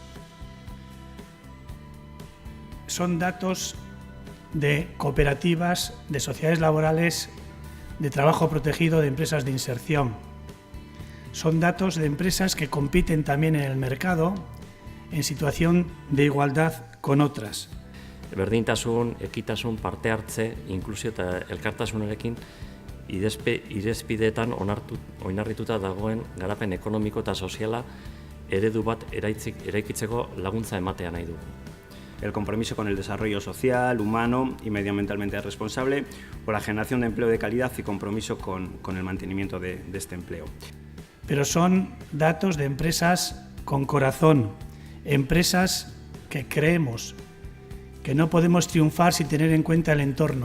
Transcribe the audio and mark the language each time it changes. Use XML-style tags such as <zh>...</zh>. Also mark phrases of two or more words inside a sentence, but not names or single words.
<es>Son datos de cooperativas, de sociedades laborales, de trabajo protegido, de empresas de inserción. Son datos de empresas que compiten también en el mercado en situación de igualdad con otras.</es> <eu>Berdintasun, ekitasun, parte hartze, inklusio eta elkartasunarekin irizpideetan oinarrituta dagoen garapen ekonomiko eta soziala eredu bat eraikitzeko laguntza ematea nahi dugu.</eu> <es>El compromiso con el desarrollo social, humano y medioambientalmente responsable, o la generación de empleo de calidad y compromiso con el mantenimiento de este empleo. Pero son datos de empresas con corazón, empresas que creemos que no podemos triunfar sin tener en cuenta el entorno.</es>